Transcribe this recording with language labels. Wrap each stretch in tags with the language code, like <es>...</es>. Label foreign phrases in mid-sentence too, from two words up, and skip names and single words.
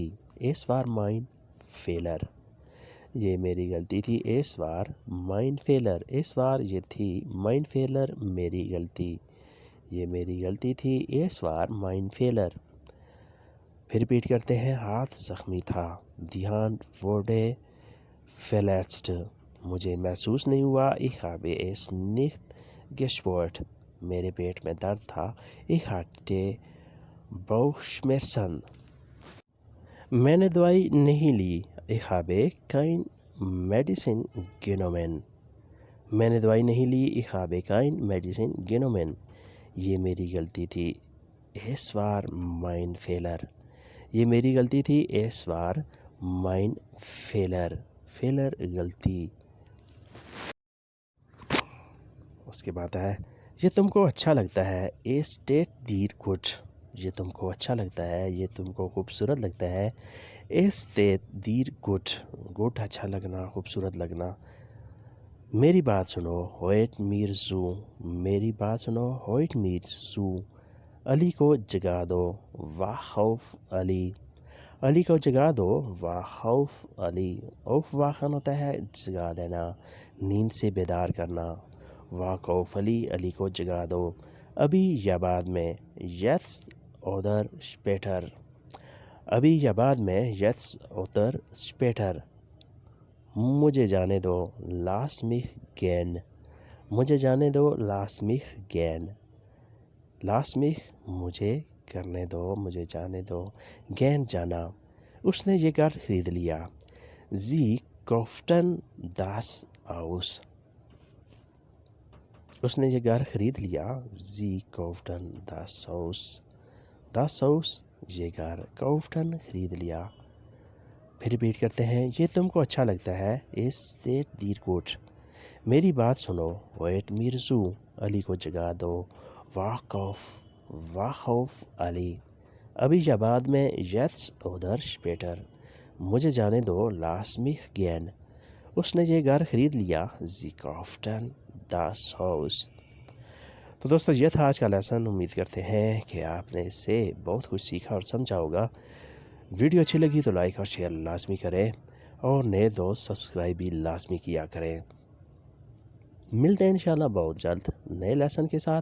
<de>Es war mein Fehler.</de> <ur>یہ میری غلطی تھی.</ur> <de>Es war mein Fehler. Es war</de> <ur>یہ تھی.</ur> <de>mein Fehler</de> <ur>میری غلطی. یہ میری غلطی تھی.</ur> <de>Es war mein Fehler.</de> <ur>پھر ریپیٹ کرتے ہیں. ہاتھ زخمی تھا.</ur> <de>Die Hand wurde verletzt.</de> <ur>مجھے محسوس نہیں ہوا.</ur> <de>Ich habe es nicht gespürt.</de> <ur>میرے پیٹ میں درد تھا.</ur> <de>Ich hatte Bauchschmerzen.</de> <ur>میں نے دوائی نہیں لی.</ur> <de>Ich habe kein Medicine genommen.</de> <ur>میں نے دوائی نہیں لی.</ur> <de>Ich habe kein Medicine genommen.</de> <ur>یہ میری غلطی تھی.</ur> <de>Es war mein Fehler.</de> <ur>یہ میری غلطی تھی.</ur> <de>Es war mein Fehler.</de> <ur>Fehler غلطی. اس کے بعد ہے یہ تم کو اچھا لگتا ہے.</ur> <de>Es steht dir gut.</de> <ur>یہ تم کو اچھا لگتا ہے. یہ تم کو خوبصورت لگتا ہے.</ur> <de>Es steht dir gut.</de> <ur>gut اچھا لگنا، خوبصورت لگنا. میری بات سنو.</ur> <de>hört mir zu.</de> <ur>میری بات سنو.</ur> <de>hört mir zu.</de> <ur>علی کو جگا دو.</ur> <de>wach auf</de> <ur>علی. علی کو جگا دو.</ur> <de>wach auf</de> <ur>علی. aufwachen ہوتا ہے جگا دینا، نیند سے بیدار کرنا.</ur> <de>wach auf</de> <ur>علی. علی کو جگا دو. ابھی یا بعد میں.</ur> <de>jetzt oder später.</de> <ur>ابھی یا بعد میں.</ur> <de>jetzt oder später.</de> <ur>مجھے جانے دو.</ur> <de>lass mich gehen.</de> <ur>مجھے جانے دو.</ur> <de>lass mich gehen. lass mich</de> <ur>مجھے کرنے دو، مجھے جانے دو. gehen جانا. اس نے یہ گھر خرید لیا.</ur> <de>sie kauften das Haus.</de> <ur>اس نے یہ گھر خرید لیا.</ur> <de>sie kauften das Haus. das Haus</de> <ur>یہ گھر. kauften خرید لیا. پھر ریپیٹ کرتے ہیں. یہ تم کو اچھا لگتا ہے.</ur> <de>es steht dir gut.</de> <ur>میری بات سنو.</ur> <de>hört mir zu.</de> <ur>علی کو جگا دو.</ur> <de>wach auf</de> <ur>علی. ابھی یا بعد میں.</ur> <de>jetzt oder später.</de> <ur>مجھے جانے دو.</ur> <de>lass mich gehen.</de> <ur>اس نے یہ گھر خرید لیا.</ur> <de>sie kauften das Haus.</de> <ur>تو دوستو یہ تھا آج کا لیسن. امید کرتے ہیں کہ آپ نے اس سے بہت کچھ سیکھا اور سمجھا ہوگا. ویڈیو اچھی لگی تو لائک اور شیئر لازمی کریں، اور نئے دوست سبسکرائب بھی لازمی کیا کریں. ملتے ہیں انشاءاللہ بہت جلد نئے لیسن کے ساتھ.</ur>